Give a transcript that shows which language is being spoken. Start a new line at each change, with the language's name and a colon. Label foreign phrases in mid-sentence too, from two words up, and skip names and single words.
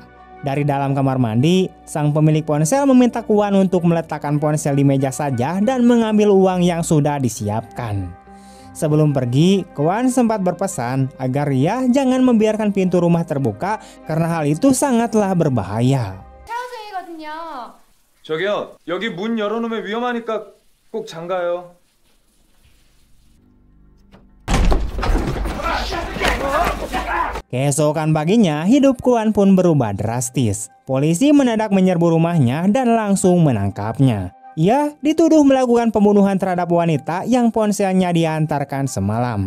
Indonesian: Dari dalam kamar mandi, sang pemilik ponsel meminta Kwan untuk meletakkan ponsel di meja saja dan mengambil uang yang sudah disiapkan. Sebelum pergi, Kwan sempat berpesan agar ia jangan membiarkan pintu rumah terbuka karena hal itu sangatlah berbahaya.
Korean: 저기요, 여기 문 열어놓으면 위험하니까 꼭 잠가요.
Indonesian: Keesokan paginya, hidup Kwan pun berubah drastis. Polisi mendadak menyerbu rumahnya dan langsung menangkapnya. Ia dituduh melakukan pembunuhan terhadap wanita yang ponselnya diantarkan semalam.